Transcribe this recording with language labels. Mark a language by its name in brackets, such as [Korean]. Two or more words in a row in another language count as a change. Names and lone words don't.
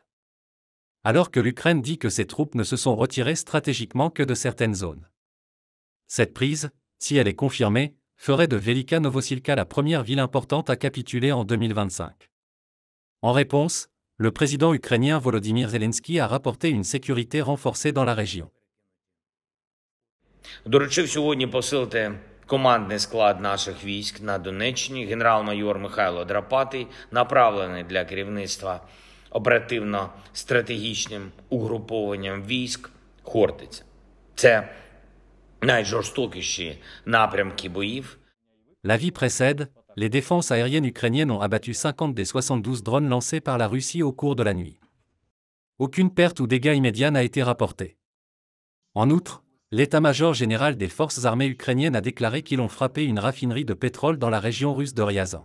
[French] Alors que l'Ukraine dit que ses troupes ne se sont retirées stratégiquement que de certaines zones. Cette prise, si elle est confirmée, ferait de Velika Novosilka la première ville importante à capituler en 2025. En réponse, le président ukrainien Volodymyr Zelensky a rapporté une sécurité renforcée dans la région. [Ukrainian] Доручив сьогодні посилити командний склад наших військ на Донеччині. Генерал-майор Михайло Драпатий направлений для керівництва оперативно-стратегічним угрупованням військ Хортиця. Це найжорстокіші напрямки боїв. [French] La vie précède, les défenses aériennes ukrainiennes ont abattu 50 des 72 drones lancés par la Russie au cours de la nuit. Aucune perte ou dégât immédiat n'a été rapporté. En outre, l'état-major général des forces armées ukrainiennes a déclaré qu'ils ont frappé une raffinerie de pétrole dans la région russe de Ryazan.